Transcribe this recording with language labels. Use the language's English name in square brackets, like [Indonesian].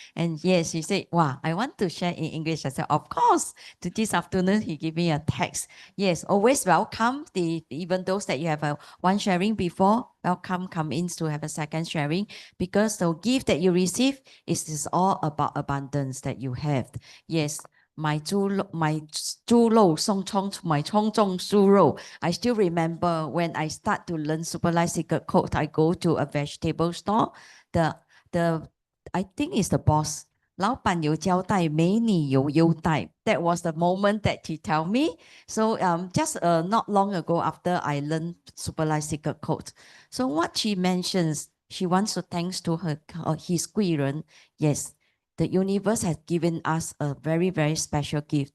[English] And yes, he said, wow, I want to share in English. I said, of course. To this afternoon, he gave me a text. Yes, always welcome. Even those that you have one sharing before, welcome, come in to have a second sharing, because the gift that you receive is all about abundance that you have. Yes. My [Chinese] 猪肉送葱 [English] to my [Chinese] 葱种猪肉. [English] I still remember when I start to learn Superlight Secret Code, I go to a vegetable store. I think it's the boss. [Chinese] 老板有交代，美女有优待. [English] That was the moment that he tell me. So just not long ago after I learned Superlight Secret Code. So what she mentions, she wants to thanks to his 贵人. Yes. The universe has given us a very, very special gift.